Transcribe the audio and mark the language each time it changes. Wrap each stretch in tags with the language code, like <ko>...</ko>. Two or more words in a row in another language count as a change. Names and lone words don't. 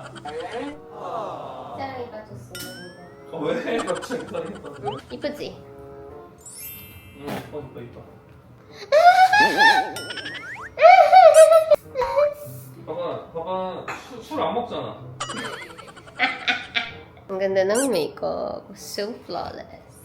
<ko>사랑이 빠졌습니다. 왜 갑자기 사랑했어? 이쁘지? 이뻐. 봐봐. 술 안 먹잖아.</ko> <tl>Ang ganda ng makeup.</tl> <en>So flawless.</en>